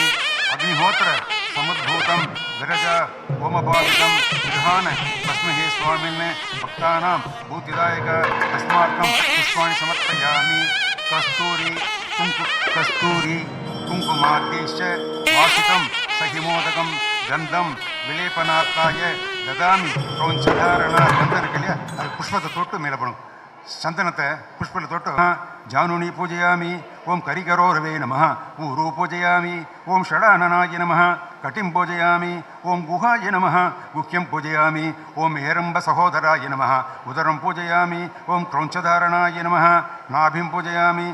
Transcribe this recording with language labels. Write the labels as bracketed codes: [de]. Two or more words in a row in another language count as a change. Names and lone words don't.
[sa] अग्निहोत्र समुद्भूतं विरज होमभावितं विधान तस्महे स्वामिने भक्तानां भूतिदायक अस्माकं पुष्पाणि समर्पयामि। कस्तूरी कुङ्कुमाद्यैश्च वासितं सहिमोदकं गन्धं विलेपनार्थाय ददामि। क्रौञ्चधारणा गन्धं [ta] इरुक्कु அது புஷ்பத்தை தொட்டு மேலே போடும் சந்தனத்தை புஷ்பத்தை தொட்டு [sa] जानुनी पूजयामि। ओं करिकरोरवे नमः। ऊरू पूजयामि। ओं षडाननाय नमः। कटिं पूजयामि। ओं गुहाय नमः। गुह्यं पूजयामि। ओं हेरम्ब सहोदराय नमः। उदरं पूजयामि। ओं क्रौञ्चधारणाय नमः। नाभिं पूजयामि।